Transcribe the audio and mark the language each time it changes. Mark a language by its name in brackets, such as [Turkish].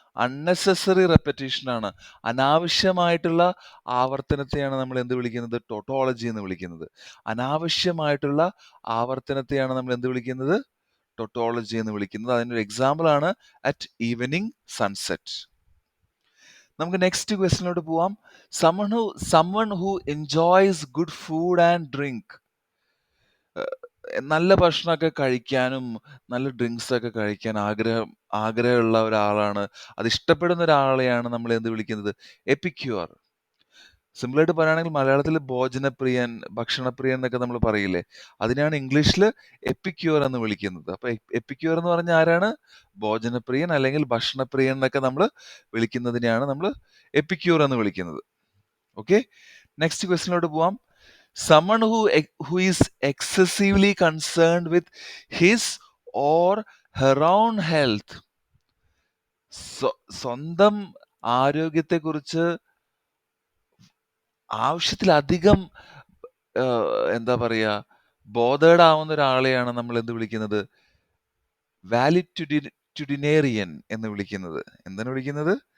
[Malayalam] Unnecessary repetition ആണ്. അനാവശ്യമായിട്ടുള്ള ആവർത്തനത്തെയാണ് നമ്മൾ എന്ത് വിളിക്കുന്നത്? ടോട്ടോളജി എന്ന് വിളിക്കുന്നത്. അനാവശ്യമായിട്ടുള്ള ആവർത്തനത്തെയാണ് നമ്മൾ എന്ത് വിളിക്കുന്നത്? ടോട്ടോളജി എന്ന് വിളിക്കുന്നത്. അതിനൊരു എക്സാമ്പിൾ ആണ് [English] At evening sunset. [Malayalam] നമുക്ക് നെക്സ്റ്റ് ക്വസ്റ്റിനോട്ട് പോവാം. [English] someone who enjoys good food and drink. [Malayalam] നല്ല ഭക്ഷണമൊക്കെ കഴിക്കാനും നല്ല ഡ്രിങ്ക്സ് ഒക്കെ കഴിക്കാൻ ആഗ്രഹമുള്ള ഒരാളാണ്, അത് ഇഷ്ടപ്പെടുന്ന ഒരാളെയാണ് നമ്മൾ എന്ത് വിളിക്കുന്നത്? എപ്പിക്യൂർ. സിമ്പിളായിട്ട് പറയുകയാണെങ്കിൽ മലയാളത്തിൽ ഭോജനപ്രിയൻ, ഭക്ഷണപ്രിയൻ എന്നൊക്കെ നമ്മൾ പറയില്ലേ, അതിനെയാണ് ഇംഗ്ലീഷിൽ എപ്പിക്യൂർ എന്ന് വിളിക്കുന്നത്. അപ്പൊ എപ്പിക്യൂർ എന്ന് പറഞ്ഞ ആരാണ്? ഭോജനപ്രിയൻ അല്ലെങ്കിൽ ഭക്ഷണപ്രിയൻ എന്നൊക്കെ നമ്മൾ വിളിക്കുന്നതിനെയാണ് നമ്മൾ എപ്പിക്യൂർ എന്ന് വിളിക്കുന്നത്. ഓക്കെ, നെക്സ്റ്റ് ക്വസ്റ്റിനോട്ട് പോവാം. [English] someone who is excessively concerned with his or her own health. [Malayalam] സ്വന്തം ആരോഗ്യത്തെക്കുറിച്ച് ആവശ്യത്തിലധികം എന്താ പറയാ ബോധേഡ് ആവുന്ന ഒരാളെയാണ് നമ്മൾ എന്ത് വിളിക്കുന്നത്? വാലിറ്റ്യുഡിനേറിയൻ എന്ന് വിളിക്കുന്നത്. എന്താണ് വിളിക്കുന്നത്?